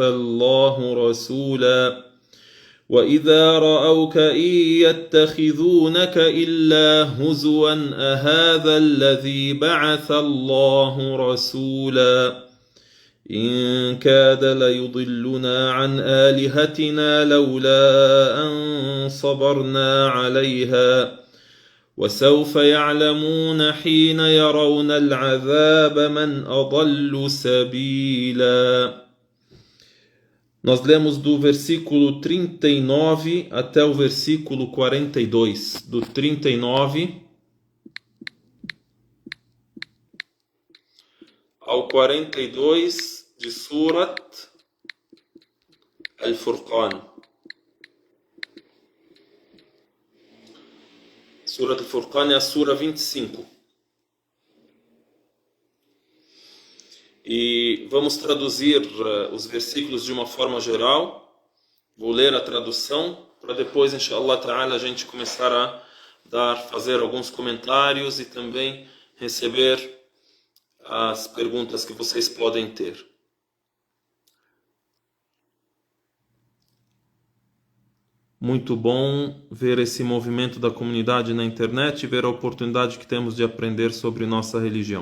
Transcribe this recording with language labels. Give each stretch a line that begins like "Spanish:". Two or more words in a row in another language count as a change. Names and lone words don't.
Arabic: الله رسولا وإذا رأوك إن يتخذونك إلا هزوا أهذا الذي بعث الله رسولا إن كاد ليضلنا عن آلهتنا لولا أن صبرنا عليها وسوف يعلمون حين يرون العذاب من أضل سبيلا.
Portuguese: Nós lemos do versículo 39 até o versículo 42. Do 39 ao 42 de Surat Al-Furqan. Surat Al-Furqan é a Sura 25. E vamos traduzir os versículos de uma forma geral. Vou ler a tradução para depois,
Arabic: إن شاء الله تعالى,
Portuguese: a gente começar a fazer alguns comentários e também receber as perguntas que vocês podem ter. Muito bom ver esse movimento da comunidade na internet e ver a oportunidade que temos de aprender sobre nossa religião.